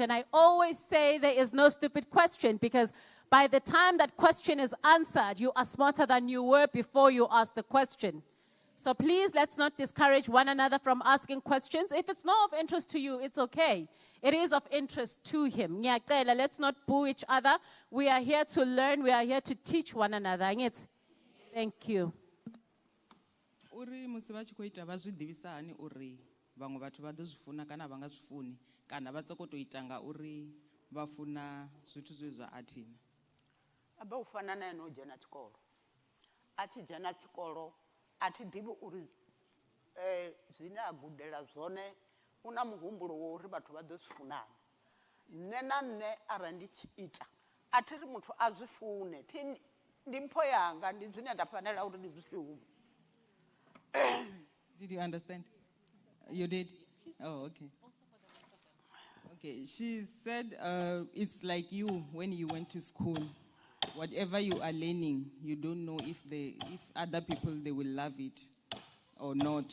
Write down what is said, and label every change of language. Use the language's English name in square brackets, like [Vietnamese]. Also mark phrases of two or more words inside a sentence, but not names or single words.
[English] And I always say there is no stupid question because by the time that question is answered, you are smarter than you were before you asked the question. So please, let's not discourage one another from asking questions. If it's not of interest to you, it's okay. It is of interest to him. Let's not boo each other. We are here to learn. We are here to teach one another. Thank you. [Venda] Uri musi vha tshi khou ita vha zwi ḓivhisa hani uri vhaṅwe vhathu vha ḓo zwi funa kana vha nga zwi funi kana vha tsoko to ita nga uri vha funa zwithu zwe zwa athina. Abe u fana na ene o dzhena tshikolo. A tshi dzhena tshikolo a thi ḓivhi uri zwine a gudela zwone una muhumbulo wa uri vhathu vha ḓo zwi funana. Nne na nne arali ndi tshi ita a thi ri muthu a zwi fune ndi mpho yanga ndi zwine nda fanela uri ndi zwi shume. [English] Did you understand? You did? Oh, okay. Okay, she said it's like you when you went to school. Whatever you are learning, you don't know if other people, they will love it or not.